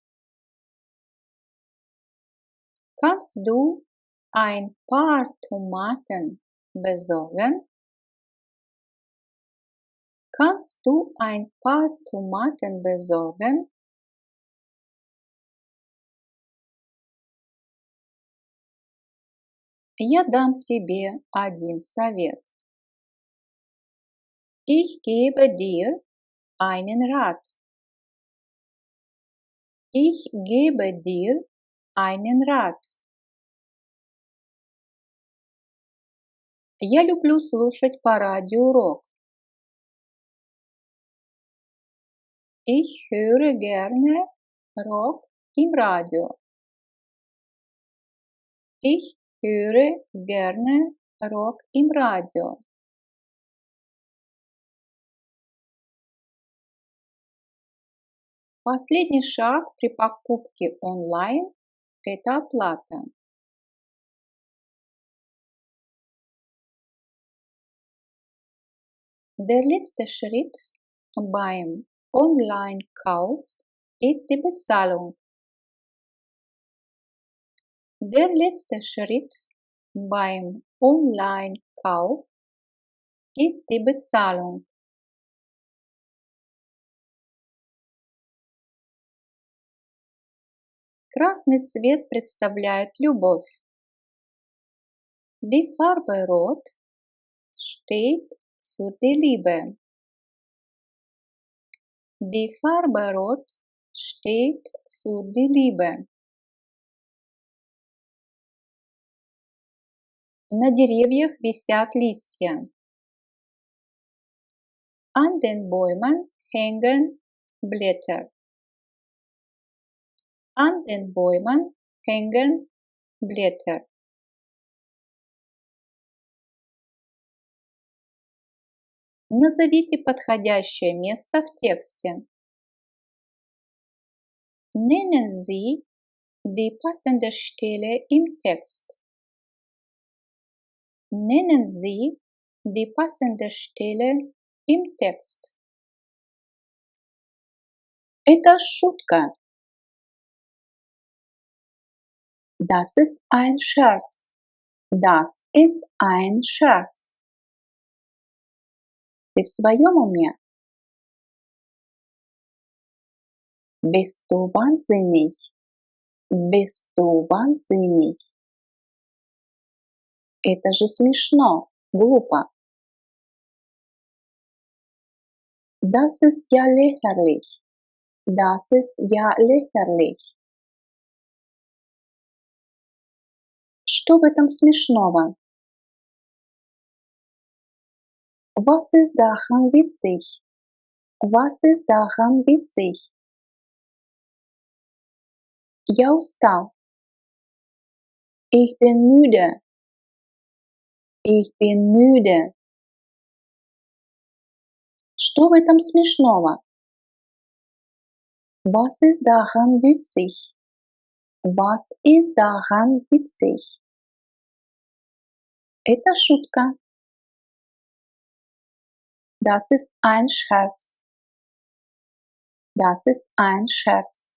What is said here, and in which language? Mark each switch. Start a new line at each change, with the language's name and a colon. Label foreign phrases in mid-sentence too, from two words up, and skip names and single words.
German: Kannst du ein paar Tomaten besorgen? Kannst du ein paar Tomaten besorgen?
Russian: Я дам тебе один совет.
German: Ich gebe dir einen Rat. Ich gebe dir einen Rat.
Russian: Я люблю слушать по радио рок.
German: Ich höre gerne Rock im Radio. Ich höre gerne Rock im Radio.
Russian: Последний шаг при покупке онлайн – это оплата.
German: Der letzte Schritt beim Online-Kauf ist die Bezahlung. Der letzte Schritt beim Online-Kauf ist die Bezahlung.
Russian: Красный цвет представляет любовь.
German: Die Farbe Rot steht für die Liebe. Die Farbe Rot steht für die Liebe.
Russian: На деревьях висят листья.
German: An den Bäumen hängen Blätter. An den Bäumen hängen Blätter.
Russian: Назовите подходящее место в тексте.
German: Nennen Sie die passende Stelle im Text. Nennen Sie die passende Stelle im Text.
Russian: Это шутка.
German: Das ist ein Scherz. Das ist ein Scherz.
Russian: Ты в своем уме?
German: Bist du wahnsinnig? Bist du wahnsinnig?
Russian: Это же смешно, глупо.
German: Das ist ja lächerlich. Das ist ja lächerlich.
Russian: Что в этом смешного?
German: Was ist daran witzig? Was ist daran witzig?
Russian: Я устал.
German: Ich bin müde. Ich bin müde.
Russian: Что в этом смешного?
German: Was ist daran witzig? Was ist daran witzig?
Russian: Это шутка.
German: Das ist ein Scherz. Das ist ein Scherz.